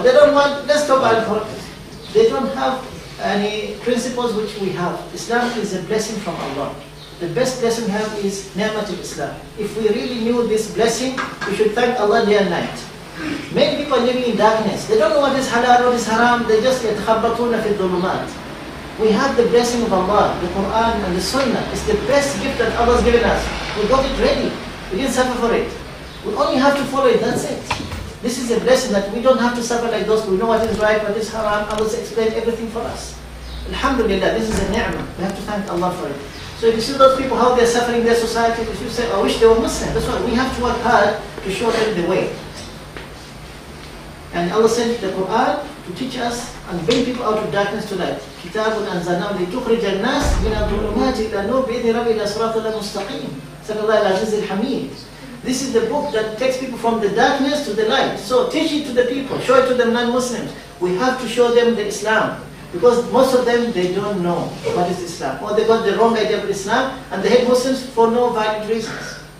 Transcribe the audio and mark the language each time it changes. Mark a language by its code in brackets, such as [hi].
[en] They don't want, let's stop alcohol. They don't have any principles which we have. Islam is a blessing from Allah. The best blessing we have is ni'mat al-Islam. If we really knew this blessing, we should thank Allah day and night. Many people are living in darkness. They don't know what is halal, what is haram. They just [ar] يتخبطون في الظلمات. [en] We have the blessing of Allah, the Quran and the Sunnah. It's the best gift that Allah has given us. We got it ready. We didn't suffer for it. We only have to follow it, that's it. This is a blessing that we don't have to suffer like those. We know what is right, what is haram. Allah has explained everything for us. Alhamdulillah, this is a ni'mah. We have to thank Allah for it. So if you see those people, how they're suffering their society, if you say, I wish they were Muslim. That's why we have to work hard to show them the way. And Allah sent the Quran to teach us and bring people out of darkness to light. [ar] كتاب أنزلناه لتخرج الناس من الظلمات إلى النور بإذن ربهم إلى صراط الله المستقيم. صدق الله العزيز الحميد. [en] This is the book that takes people from the darkness to the light. So teach it to the people, show it to the non-Muslims. We have to show them the Islam. Because most of them, they don't know what is Islam. Or they got the wrong idea of Islam and they hate Muslims for no valid reasons.